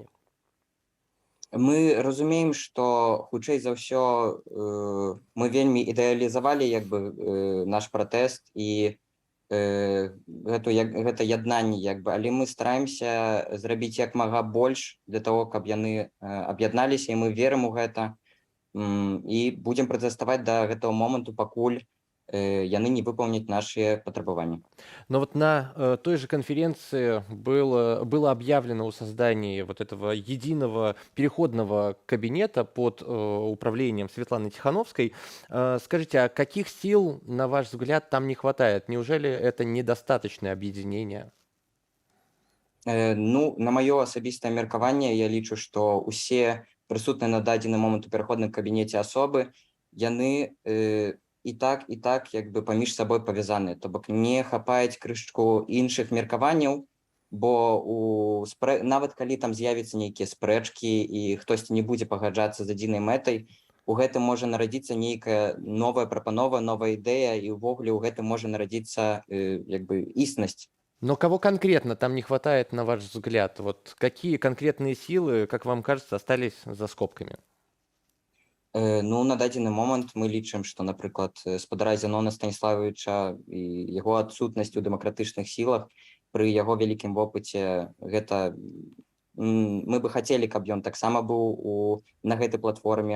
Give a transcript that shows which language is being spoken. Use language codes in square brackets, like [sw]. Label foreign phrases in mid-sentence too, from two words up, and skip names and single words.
[be] Мы разумеем, што хутчэй за ўсё мы вельмі ідэалізавалі як бы наш пратэст і гэта яднанне як бы, але мы стараемся зрабіць як мага больш [ru] для того, [be] каб яны аб'ядналіся, і мы верым у гэта і будзем пратэставаць да гэтага моманту, пакуль яны не выполняць наши патрабаванні. [ru] Но вот на той же конференции было объявлено о создании вот этого единого переходного кабинета под управлением Светланы Тихановской. Скажите, а каких сил, на ваш взгляд, там не хватает? Неужели это недостаточное объединение? [be] Ну, на маё асабістае меркаванне, я лічу, што усе прысутныя на дадзены момант у пераходным кабінеце асобы, яны і так як бы паміж сабой павязаны, то бок не хапаюць крышачку іншых меркаванняў, бо нават калі там з'явіцца нейкія спрэчкі і хтосьці не будзе пагаджацца з адзінай мэтай, у гэтым можа нарадзіцца нейкая новая прапанова, новая ідэя, і ўвогуле ў гэтым можа нарадзіцца як бы існасць. [ru] Но кого конкретно там не хватает, на ваш взгляд? Вот какие конкретные силы, как вам кажется, остались за скобками? [be] Ну, на дадзены момант мы лічым, што, напрыклад, спадара Зянона Станіславовича і яго адсутнасць у дэмакратычных сілах пры яго вялікім вопыце, гэта мы бы хацелі, каб ён таксама быў на гэтай платформе.